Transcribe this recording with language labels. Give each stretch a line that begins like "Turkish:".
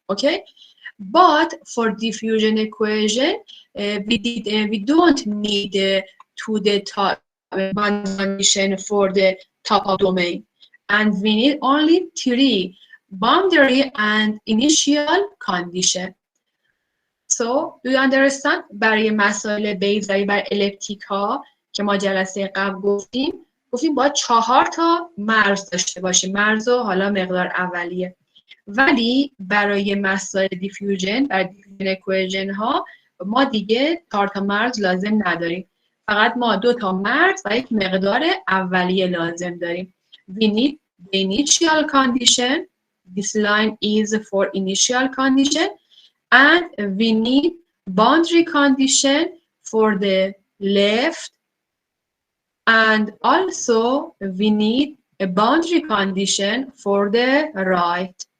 English: Okay, but for diffusion equation, we don't need to the top condition for the top of domain, and we need only 3 boundary and initial condition. So, do you understand?
Persian: برای مسائل بیزایی بر الپتیک ها که ما جلسه قبل گفتیم باید 4 تا مرز داشته باشیم. مرز و حالا مقدار اولیه. ولی برای مسائل دیفیوژن، برای دیفیوژن اکویژن ها ما دیگه 4 تا مرز لازم نداریم. فقط ما 2 تا مرز و یک مقدار اولیه لازم داریم.
English: We need the initial condition. This line is for initial condition. And we need boundary condition for the left, and also we need a boundary condition for the right.